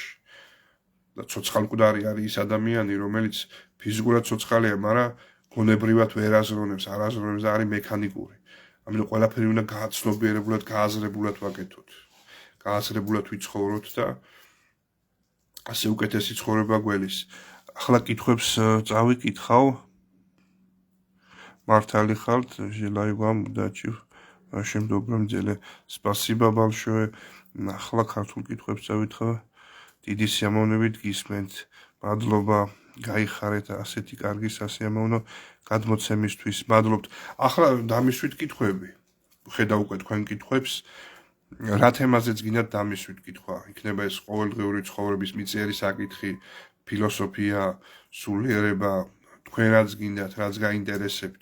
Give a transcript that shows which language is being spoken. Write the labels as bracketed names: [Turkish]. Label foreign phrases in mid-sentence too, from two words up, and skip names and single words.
[Georgian] და ცოცხალმკვდარი არის ის ადამიანი, რომელიც ფიზიკურად ცოცხალია, მაგრამ გონებრივად ვერ აზროვნებს, არ აზროვნებს და არის მექანიკური. ამიტომ ყველაფერი უნდა გააცნობიერებულად, გააზრებულად ვაკეთოთ. გააზრებულად ვიცხოვროთ და ასე უკეთესი ცხოვრება გველის. ახლა კითხვებს წავიკითხავ. მართალი ხართ, [Russian] желаю вам удачи в вашем добром деле. Спасибо большое. [Georgian] ახლა ქართულ კითხვებს წავითხავ. დიდი სიამოვნებით გისმენთ. მადლობა, გაიხარეთ ასეთი კარგი სასიამოვნო გადმოცემისთვის. მადლობთ. ახლა დამისვით კითხვები. ხედავ უკვე თქვენ კითხვებს. რა თემაზეც გინდათ დამისვით კითხვა. იქნება ეს ყოველდღიური ცხოვრების მიწიერი საკითხი, ფილოსოფია, სულიერება, თქვენ რაც გინდათ, რაც გაინტერესებთ.